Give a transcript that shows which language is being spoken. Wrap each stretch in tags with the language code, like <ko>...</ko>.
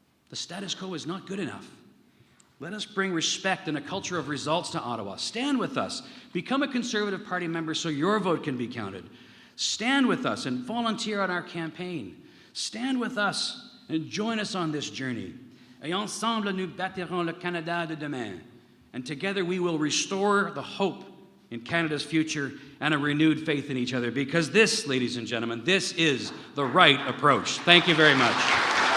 <en>The status quo is not good enough. Let us bring respect and a culture of results to Ottawa. Stand with us. Become a Conservative Party member so your vote can be counted. Stand with us and volunteer on our campaign. Stand with us and join us on this journey.</en> <fr>Et ensemble, nous bâtirons le Canada de demain.</fr> <en>And together we will restore the hope in Canada's future and a renewed faith in each other. Because this, ladies and gentlemen, this is the right approach. Thank you very much.</en>